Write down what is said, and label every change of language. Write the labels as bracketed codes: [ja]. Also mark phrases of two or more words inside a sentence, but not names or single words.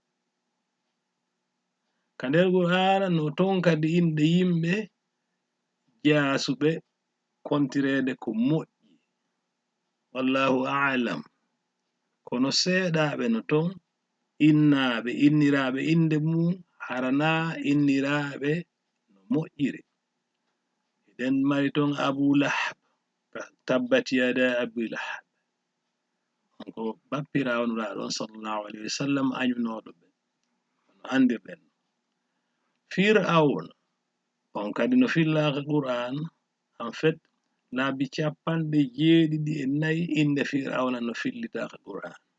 [ff] Ka nder Qur'an no ton kadi inɗe yimɓe jaasuɓe kontirede ko moƴƴi [ar] والله أعلم, [ff] kono seeɗaɓe no ton innaɓe inniraɓe inde mum harana inniraɓe no moƴƴiri. eɗen mari ton [ar] أبو لهب تبت يدا أبي لهب, [ff] ko bappirawnuraɗon [ar] صلى الله عليه وسلم [ff] anyunoɗo ɓe no andirɗen. fir'aun on kadi no fillaka Qur'an [fr] en fait [ff] laabi 74 inde fir'auna no fillitaka Qur'an.